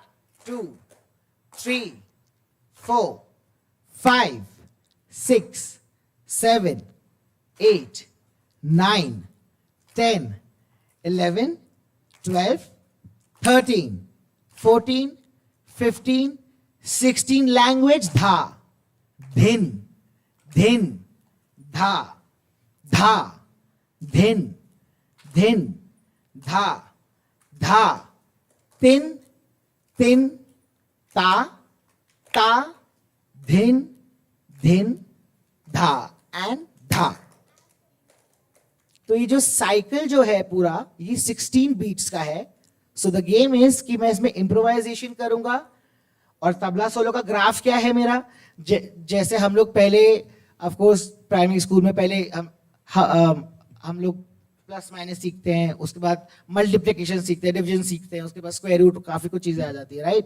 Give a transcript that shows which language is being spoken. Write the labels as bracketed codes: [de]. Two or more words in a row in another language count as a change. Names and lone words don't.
[en] 2 3 4 5 6 7 8 9 10 11 12 13 14 15 16. Language. Dha, dhin, dhin, dha, dha, dhin, dhin, dha, dha, tin, tin, ta, ta, dhin, dhin, dha and dha. [hi] तो ये जो साइकिल जो है पूरा, ये 16 बीट्स का है. [en] so the game is [hi] कि मैं इसमें इम्प्रोवाइजेशन करूंगा. और तबला सोलो का ग्राफ क्या है मेरा, जैसे हम लोग पहले [en] of course primary school [hi] में पहले हम लोग [en] plus minus [hi] सीखते हैं, उसके बाद मल्टीप्लिकेशन सीखते हैं, डिवीजन सीखते हैं, उसके बाद [en] square root, [hi] काफी कुछ चीजें आ जाती है, राइट.